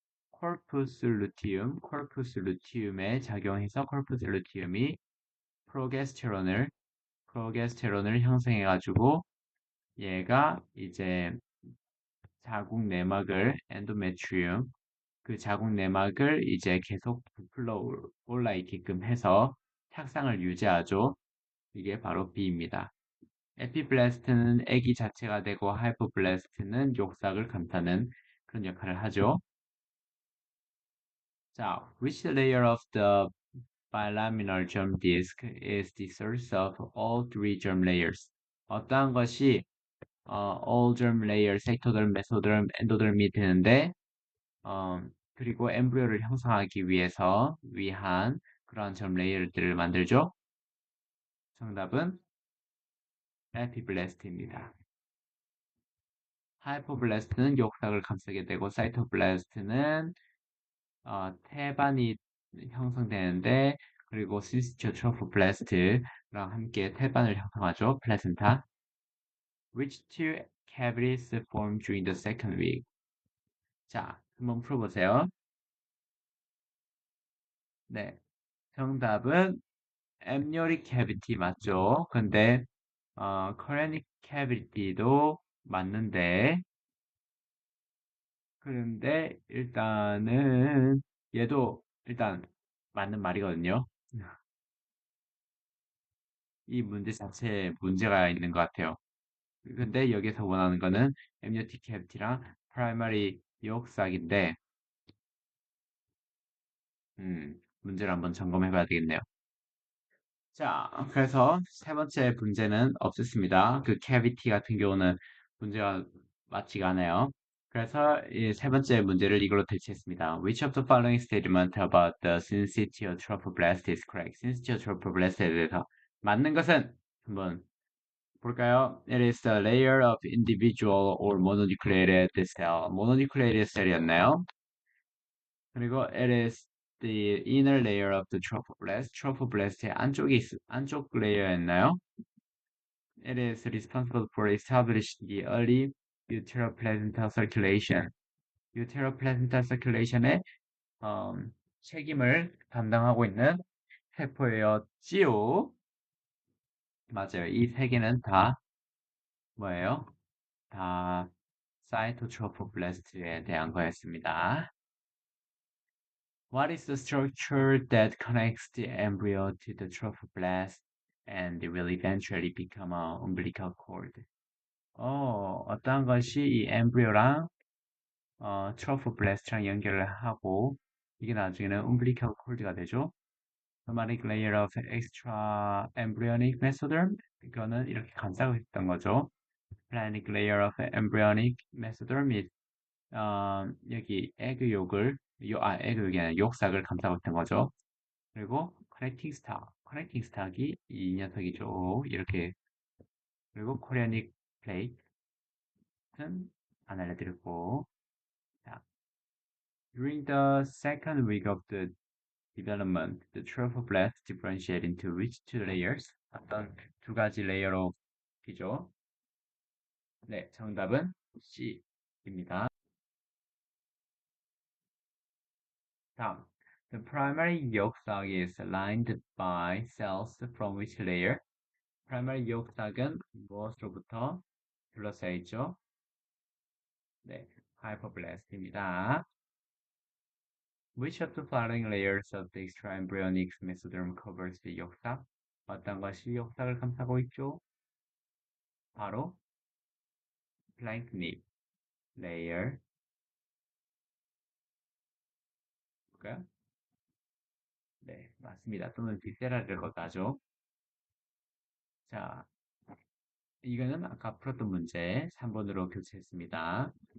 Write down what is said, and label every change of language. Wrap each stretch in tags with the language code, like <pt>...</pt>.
<ko>코르푸스 루티움에 작용해서 코르푸스 루티움이 프로게스테론을 형성해가지고 얘가 이제 자궁 내막을 엔도메트리움 그 자궁 내막을 이제 계속 부풀러 올라 있게끔 해서 착상을 유지하죠. 이게 바로 B입니다. 에피블라스트는 아기 자체가 되고 하이포블라스트는 욕삭을 감싸는 그런 역할을 하죠.</ko> <en>자, which layer of the bilaminar germ disk is the source of all three germ layers?</en> <ko>어떠한 것이 all germ layer, 섹토derm, 메소derm, 엔도derm이 되는데 그리고 엠브리오를 형성하기 위한 그러한 점 레이어들을 만들죠. 정답은 에피블라스트입니다. 하이포블라스트는 욕삭을 감싸게 되고 사이토블라스트는 태반이 형성되는데 그리고 시스티오트로포블라스트랑 함께 태반을 형성하죠. 플라센타.</ko> <en>Which two cavities form during the second week?</en> <ko>자, 한번 풀어보세요. 네, 정답은 amniotic cavity 맞죠? 근데 chorionic cavity도 맞는데 그런데 일단은 얘도 일단 맞는 말이거든요. 이 문제 자체에 문제가 있는 것 같아요. 근데 여기서 원하는 거는 amniotic cavity랑 primary 역삭인데, 문제를 한번 점검해 봐야 되겠네요. 자, 그래서 세 번째 문제는 없었습니다. 그 cavity 같은 경우는 문제가 맞지가 않아요. 그래서 이 세 번째 문제를 이걸로 대체했습니다.</ko> <en>Which of the following statement about the syncytial trophoblast is correct?</en> <ko>syncytial trophoblast에 대해서 맞는 것은 한번 볼까요?</ko> <en>It is the layer of individual or mononucleated cell.</en> <ko>mononucleated cell이었나요?</ko> <en>그리고 it is the inner layer of the trophoblast.</en> <ko>trophoblast의 안쪽 레이어였나요?</ko> <en>It is responsible for establishing the early uteroplacental circulation.</en> <ko>uteroplacental circulation의 책임을 담당하고 있는 세포였지요. 맞아요. 이 세 개는 다 뭐예요? 다 사이토트로포블라스트에 대한 거였습니다.</ko> <en>What is the structure that connects the embryo to the trophoblast and will eventually become an umbilical cord?</en> <ko>어떠한 것이 이 엠브리오랑 트로포블라스트랑 연결을 하고 이게 나중에는 umbilical cord가 되죠.</ko> <en>somatic layer of extra embryonic mesoderm</en> <ko>이거는 이렇게 감싸고 있던 거죠. planic layer of embryonic mesoderm 및 여기 에그욕이 아니라 욕삭을 감싸고 있던 거죠. 그리고 커넥팅 스탁이 이 녀석이죠. 이렇게 그리고 코리아닉 플레이트는 안 알려드렸고 자,</ko> <en>during the second week of the development, the trophoblast differentiate into which two layers?</en> <ko>어떤 두 가지 레이어로 이죠. 네, 정답은 C입니다.</ko> <en>다음, the primary yolk sac is lined by cells from which layer?</en> <ko>primary yolk sac은 무엇으로부터 둘러싸여 있죠? 네, hypoblast입니다.</ko> <en>Which of the following layers of the extraembryonic mesoderm covers the yolk sac?</en> <ko>어떤 것이 역삭을 감싸고 있죠? 바로 플랭크닉 레이어 볼까요? 네, 맞습니다. 또는 비세라를 하죠. 자, 이거는 아까 풀었던 문제 3번으로 교체했습니다.</ko>